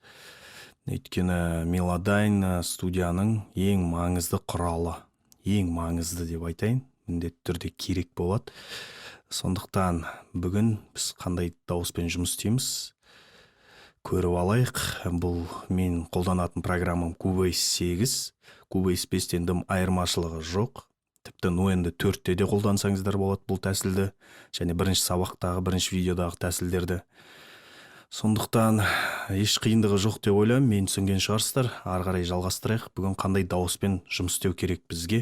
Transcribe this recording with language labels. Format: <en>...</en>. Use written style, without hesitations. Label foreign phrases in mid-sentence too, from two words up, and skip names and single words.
<kk>Өйткені мелодайн студияның ең маңызды құралы, ең маңызды деп айтайын, міндетті түрде керек болады. Сондықтан бүгін біз қандай дауыспен жұмыс істейміз көріп алайық. Бұл мен қолданатын программам Cubase 8. Cubase 5-тен дым айырмашылығы жоқ. Тіпті Nuendo 4-те де қолдансаңыздар болады бұл тәсілді. Және бірінші сабақтағы, бірінші видеодағы тәсілдерді. Сондықтан еш қиындығы жоқ деп ойлаймын, мен түсінген шығарсыздар. Ары қарай жалғастырайық. Бүгін қандай дауыспен жұмыс істеу керек бізге?</kk>